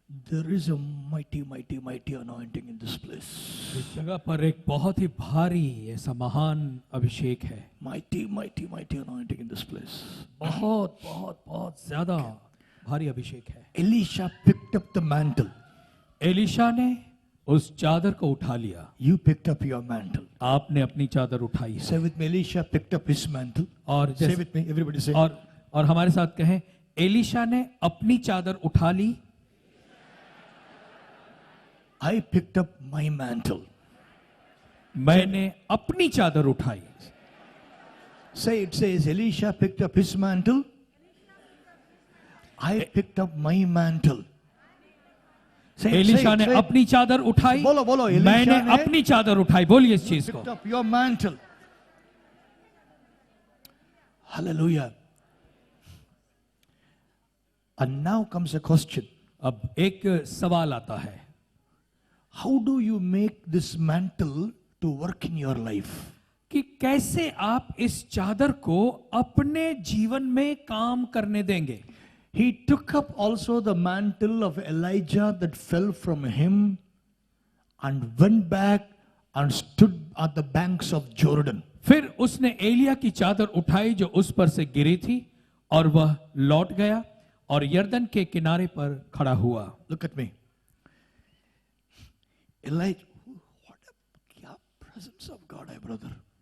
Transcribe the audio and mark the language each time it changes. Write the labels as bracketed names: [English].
[English] There is a mighty, mighty, mighty anointing in this place. [Hindi] इस जगह पर एक बहुत ही भारी ऐसा महान अभिषेक है। [English] Mighty, mighty, mighty anointing in this place. [Hindi] बहुत बहुत बहुत ज्यादा भारी अभिषेक है। [English] Elisha picked up the mantle. [Hindi] Elisha ने उस चादर को उठा लिया। [English] You picked up your mantle. [Hindi] आपने अपनी चादर उठाई है। [English] Say with me, Elisha picked up his mantle. [Hindi] और [English] Say with me, everybody say. [Hindi] और हमारे साथ कहें, एलीशा ने अपनी चादर उठा ली। [English] I picked up my mantle. [Hindi] मैंने अपनी चादर उठाई। [English] Say it says, Elisha picked up his mantle. I picked up my mantle. Say it, [Hindi] Elisha ने [English] say it. [Hindi] अपनी चादर उठाई। बोलो, बोलो, एलीशा मैंने ने अपनी चादर उठाई। बोलिए इस चीज को। [English] Picked up your mantle. Hallelujah. And now comes a question. [Hindi] अब एक सवाल आता है, [English] How do you make this mantle to work in your life? [Hindi] कि कैसे आप इस चादर को अपने जीवन में काम करने देंगे। [English] He took up also the mantle of Elijah that fell from him and went back and stood at the banks of Jordan. [Hindi] फिर उसने एलिया की चादर उठाई जो उस पर से गिरी थी, और वह लौट गया और यरदन के किनारे पर खड़ा हुआ। [English] Look at me. Elijah, what a presence of God, my brother.